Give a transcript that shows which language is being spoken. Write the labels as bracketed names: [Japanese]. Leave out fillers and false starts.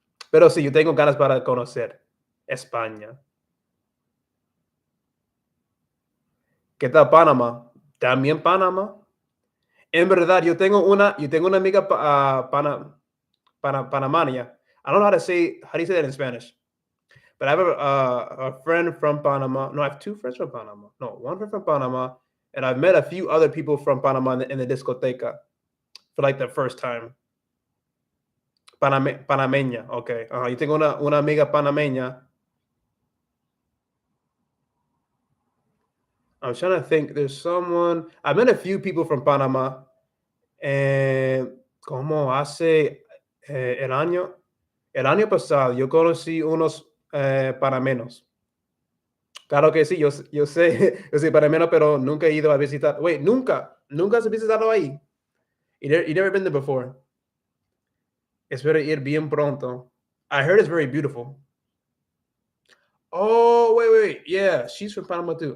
[Spanish] Pero sí, yo tengo ganas para conocer España. ¿Qué tal Panamá? También Panamá. En verdad, yo tengo una amiga Panamania. [English] I don't know how do you say that in Spanish? But I have a friend from Panama. No, I have two friends from Panama. No, one friend from Panama, and I've met a few other people from Panama in the discoteca for like the first time. [Spanish] Panameña, okay. Yo tengo una amiga panameña. [English] I'm trying to think. There's someone. I met a few people from Panama, and [Spanish] como hace el año pasado, yo conocí unos panameños. Claro que sí, yo sé, yo soy panameño, pero nunca he ido a visitar. Wait, nunca has visitado ahí. [English] You never been there before. [Spanish] Espero ir bien pronto. [English] I heard it's very beautiful. Oh, wait. Yeah, she's from Panama too.